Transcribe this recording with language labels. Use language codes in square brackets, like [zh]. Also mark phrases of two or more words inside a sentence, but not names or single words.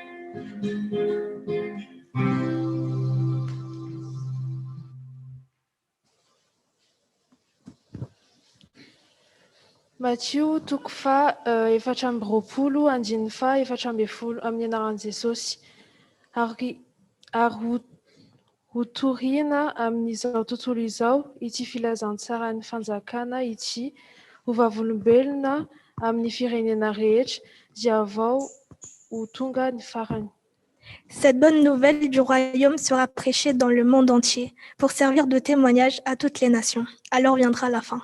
[mg] Matthieu toko fa efatra amby roapolo andiny fa efatra amby folo amin'ny anaran'i Jesosy ary ho toriana amin'izao tontolo izao ity filazantsara ny fanjakana ity ho vavolombelona amin'ny firenena rehetra dia vao ho tonga ny farany. [fr] Cette bonne nouvelle du royaume sera prêchée dans le monde entier pour servir de témoignage à toutes les nations. Alors viendra la fin.